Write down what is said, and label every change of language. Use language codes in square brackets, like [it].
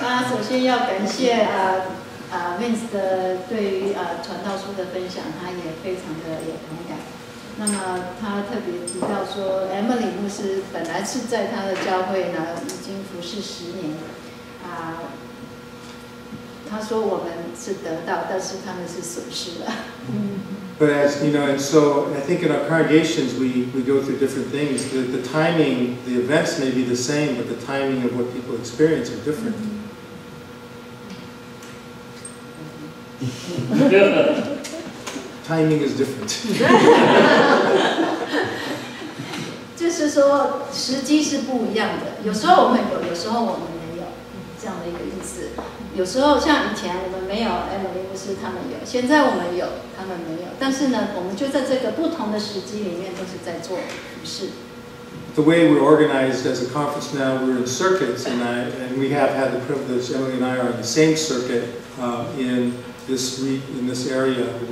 [zh] 首先要感谢Vince 的对于传道书的分享，他也非常的有同感。那么他特别提到说 ，Emily 牧师本来是在他的教会呢已经服侍10年，他说我们是得到，但是他们是损失了。 [en] But as you know, and so I think in our congregations we go through different things. The timing, the events may be the same, but the timing of what people experience are different. ，timing is different. [zh] 就是说时机是不一样的，有时候我们有，有时候我们没有，这样的一个意思。有时候像以前我们没有 Emily 牧师他们有，现在我们有，他们没有。但是呢，我们就在这个不同的时机里面，都是在做服事。 [en] The way we're organized as a conference now, we're in circuits, and we have had the privilege. Emily and I are in the same circuit in this area.